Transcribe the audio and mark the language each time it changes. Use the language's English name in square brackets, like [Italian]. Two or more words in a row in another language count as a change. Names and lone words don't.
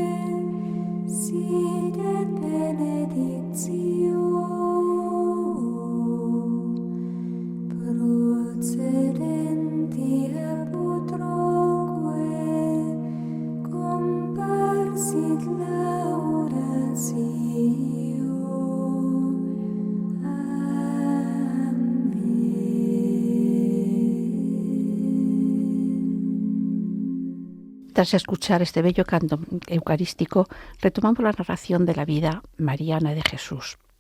[Latin] sit et benedictio, procedenti ab utroque, comparsit laudatio. [Spanish] Tras escuchar este bello canto eucarístico, retomamos la narración de la vida mariana de Jesús.